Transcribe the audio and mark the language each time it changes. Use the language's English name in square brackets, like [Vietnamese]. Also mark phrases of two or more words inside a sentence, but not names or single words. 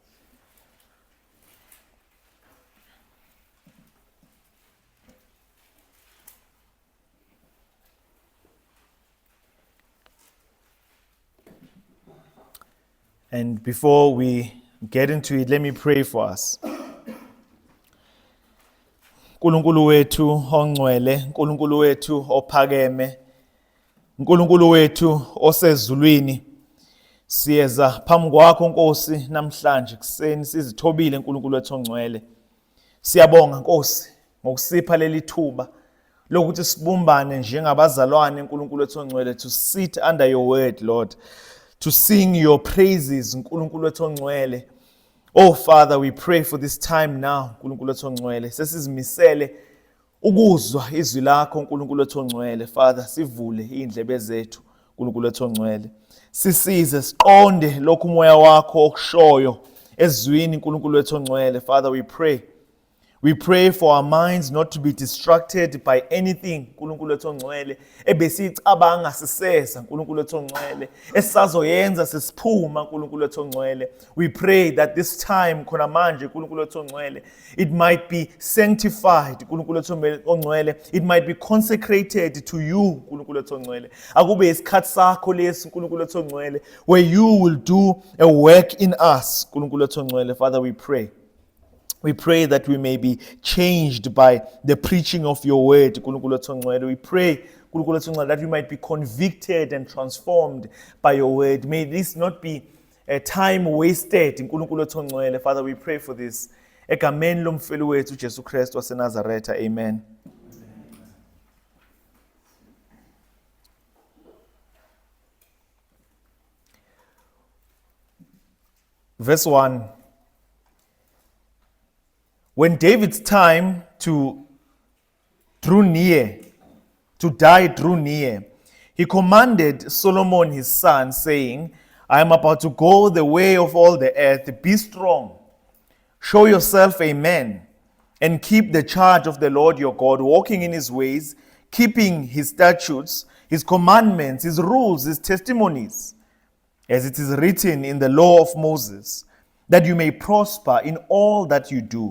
[English] And before we get into it, let me pray for us. [Zulu] Nkulunkulu wethu ongcwele, Nkulunkulu wethu ophakeme, Nkulunkulu wethu osezulwini, siyeza phambi kwakho Nkosi namhlanje kuseni sizithobile Nkulunkulu wethu ongcwele. Siyabonga Nkosi ngokusipha leli thuba lokuthi sibumbane njengabazalwane Nkulunkulu wethu ongcwele [English] to sit under your word, Lord. To sing your praises, [Zulu] Nkulunkulu wethu ongcwele. [English] Oh Father, we pray for this time now, [Zulu] Nkulunkulu wethu ongcwele. Sesizimisele ukuzwa izwi lakho, Nkulunkulu wethu ongcwele. Father, sivule indlebe zethu, Nkulunkulu wethu ongcwele. Sisize siqonde lokhu umoya wakho okushoyo ezwini, Nkulunkulu wethu ongcwele. [English] Father, we pray. We pray for our minds not to be distracted by anything, [Zulu] Nkulunkulu wethu ongcwele, ebesicabanga siseza, Nkulunkulu wethu ongcwele, esisazoyenza sesiphuma, Nkulunkulu wethu ongcwele. [English] We pray that this time [Zulu] khona manje, Nkulunkulu wethu ongcwele, [English] it might be sanctified, [Zulu] Nkulunkulu wethu ongcwele, [English] it might be consecrated to you, [Zulu] Nkulunkulu wethu ongcwele. Akube isikhathi sakho lesi, Nkulunkulu wethu ongcwele, [English] where you will do a work in us, [Zulu] Nkulunkulu wethu ongcwele. [English] Father, we pray. We pray that we may be changed by the preaching of your word, [Zulu] Nkulunkulu wethu ongcwele. [English] We pray, [Zulu] Nkulunkulu wethu ongcwele, [English] that we might be convicted and transformed by your word. May this not be a time wasted, [Zulu] Nkulunkulu wethu ongcwele. [English] Father, we pray for this. [Zulu] Egameni lomfelo wethu Jesu Kristu waseNazaretha. [English] Amen. Verse 1. When David's time to die drew near, he commanded Solomon his son, saying, I am about to go the way of all the earth. Be strong, show yourself a man, and keep the charge of the Lord your God, walking in his ways, keeping his statutes, his commandments, his rules, his testimonies, as it is written in the law of Moses, that you may prosper in all that you do.